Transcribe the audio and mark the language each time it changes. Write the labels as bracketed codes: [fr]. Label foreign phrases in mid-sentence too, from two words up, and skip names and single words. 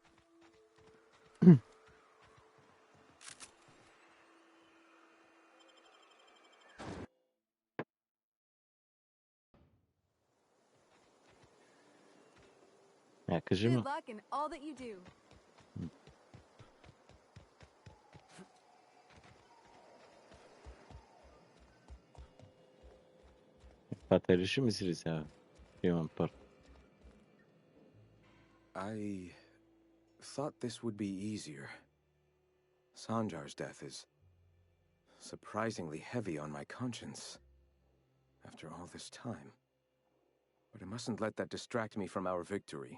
[bg] Кажи [en] Good [bg] ме. [en] luck in all that you do. [bg] Това те реши мисли сега. Имам парк. [en] I thought this would be easier. Sanjar's death is surprisingly heavy on my conscience after all this time. But I mustn't let that distract me from our victory.